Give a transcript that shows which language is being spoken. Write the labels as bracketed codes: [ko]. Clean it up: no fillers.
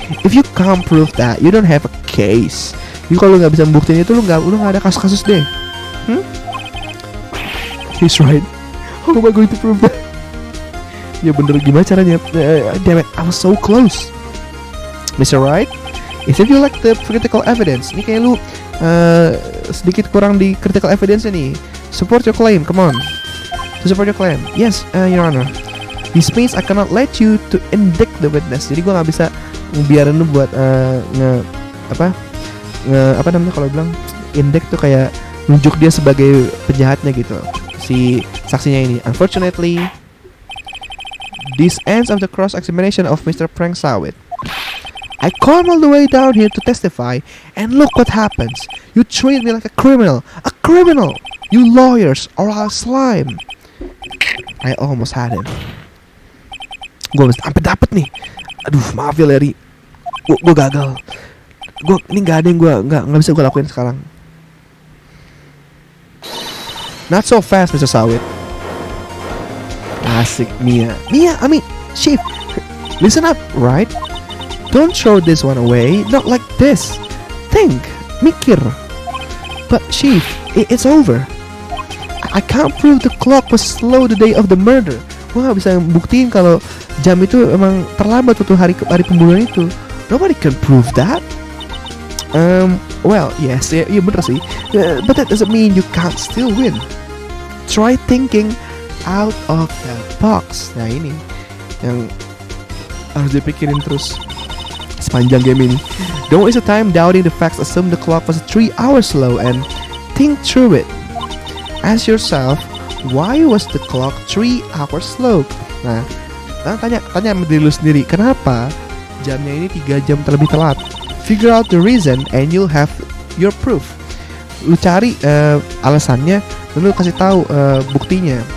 [en] If you can't prove that, you don't have a case. [id] Jadi kalau nggak bisa membuktiin itu, lu nggak ada kasus-kasus deh. [en] He's right. How am I going to prove that? [id] Ya bener, gimana caranya? [en] Damn it, I was so close. Mr. Wright, is it you like the critical evidence? [id] Ini kayak lu sedikit kurang di critical evidence nih. [en] Support your claim, come on. To support your claim. Yes, Your Honor. This means I cannot let you to indict the witness. [id] Jadi gua nggak bisa biarin lu buat apa namanya kalau bilang indict tuh kayak nunjuk dia sebagai penjahatnya gitu, si saksinya ini. [en] Unfortunately, this ends of the cross-examination of Mr. Frank Sawit. I come all the way down here to testify, and look what happens. You treat me like a criminal. You lawyers are all slime. I almost had him. [id] Gue sampai dapet nih. Aduh, maaf ya Larry. Gue gagal. Ini nggak ada yang nggak bisa gue lakuin sekarang. [en] Not so fast, Mr. Sawit. Asik, Mia. I mean, Chief, listen up, right? Don't throw this one away. Not like this. Think, [id] mikir. [en] But Chief, it's over. I can't prove the clock was slow the day of the murder. [id] Gua nggak bisa buktiin kalau jam itu emang terlambat waktu hari pembunuhan itu. [en] Nobody can prove that. Well, yes, [id] ya bener sih. [en] But that doesn't mean you can't still win. Try thinking out of the box. [id] Nah ini yang harus dipikirin terus sepanjang game ini. [en] Don't waste your time doubting the facts. Assume the clock was 3 hours slow and think through it. Ask yourself, why was the clock 3 hours slow? [id] Nah, tanya sama diri lu sendiri, kenapa jamnya ini 3 jam terlebih telat? [en] Figure out the reason and you'll have your proof. [id] Lu cari alasannya, lalu kasih tahu buktinya.